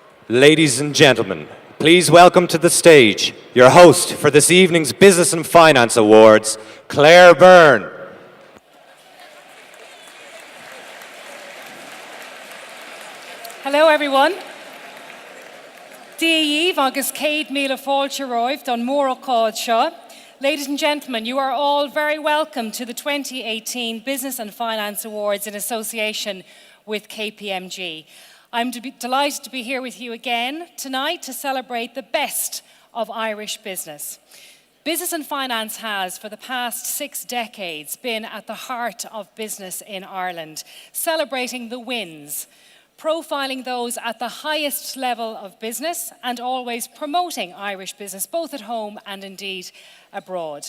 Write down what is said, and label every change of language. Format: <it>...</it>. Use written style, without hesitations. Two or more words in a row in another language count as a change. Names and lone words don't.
<en>Ladies and gentlemen, please welcome to the stage your host for this evening's Business and Finance Awards, Claire Byrne. Hello everyone.</en> <ga>Díomh agus céad míle fáilte roimh don mór ócáid seo.</ga> <en>Ladies and gentlemen, you are all very welcome to the 2018 Business and Finance Awards in association with KPMG. I'm delighted to be here with you again tonight to celebrate the best of Irish business. Business and finance has, for the past 6 decades, been at the heart of business in Ireland, celebrating the wins, profiling those at the highest level of business and always promoting Irish business, both at home and indeed abroad.</en>